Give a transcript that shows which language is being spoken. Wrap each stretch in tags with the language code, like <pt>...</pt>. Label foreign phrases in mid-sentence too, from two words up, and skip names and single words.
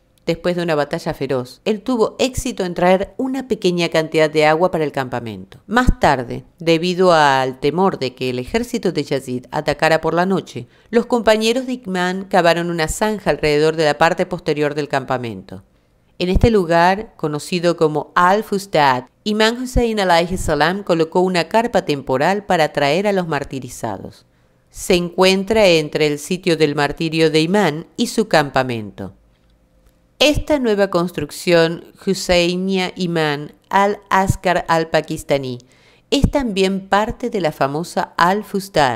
<es>después de una batalla feroz, él tuvo éxito en traer una pequeña cantidad de agua para el campamento. Más tarde, debido al temor de que el ejército de Yazid atacara por la noche, los compañeros de Imán cavaron una zanja alrededor de la parte posterior del campamento. En este lugar, conocido como Al-Fustad, Imán Hussein</es> <ar>عليه السلام</ar> <es>colocó una carpa temporal para traer a los martirizados. Se encuentra entre el sitio del martirio de Imán y su campamento. Esta nueva construcción, Husseiniya Imán al-Askar al-Pakistani, es también parte de la famosa Al-Fustad.</es>